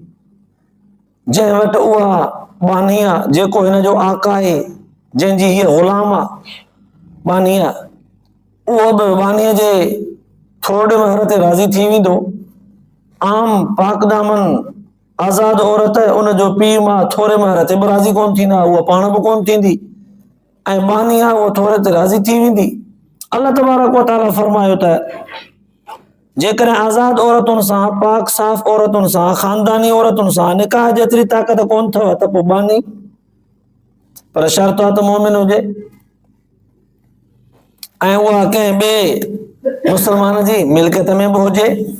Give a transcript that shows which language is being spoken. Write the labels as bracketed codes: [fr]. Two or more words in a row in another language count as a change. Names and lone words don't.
[sd] जंहिं वटि उहा बानी आहे, जेको हिन जो आका आहे, जंहिंजी हीअ ग़ुलाम आहे बानी आहे, उहो बि बानीअ जे थोरे महर ते राज़ी थी वेंदो। आम पाकदामन आज़ाद औरत उनजो पीउ मां थोरे महर ते बि राज़ी कोन थींदा, उहा पाण बि कोन थींदी, ऐं बानी आहे उहो थोरे ते राज़ी थी वेंदी। [ar] الله تبارك وتعالى [sd] फरमायो त जेकॾहिं आज़ाद औरतुनि सां, पाक साफ़ औरतुनि सां, ख़ानदानी औरतुनि सां निकाह जेतिरी ताक़त कोन अथव त पोइ बानी, पर शर्त आहे त मोमिन हुजे ऐं उहा कंहिं ॿिए मुस्लमान जी मिल्कियत में बि हुजे।